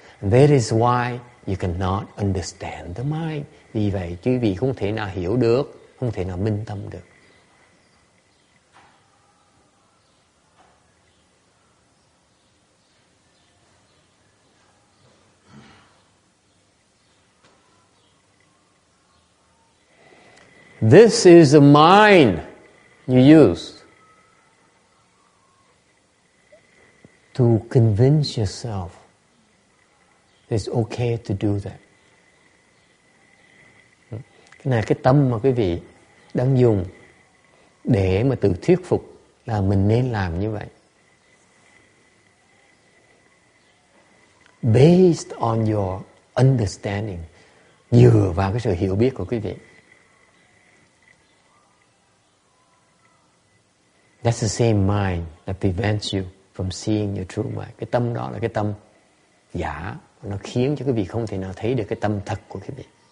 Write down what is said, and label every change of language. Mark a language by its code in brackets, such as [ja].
[en] That is why you cannot understand the mind. [vi] Vì vậy quý vị không thể nào hiểu được, không thể nào minh tâm được. [en] This is the mind you use to convince yourself it's okay to do that. [vi] Cái này cái tâm mà quý vị đang dùng để mà tự thuyết phục là mình nên làm như vậy. [en] Based on your understanding, [vi] dựa vào cái sự hiểu biết của quý vị. [en] That's the same mind that prevents you from seeing your true mind. [vi] Cái tâm đó là cái tâm giả, nó khiến cho quý vị không thể nào thấy được cái tâm thật của quý vị.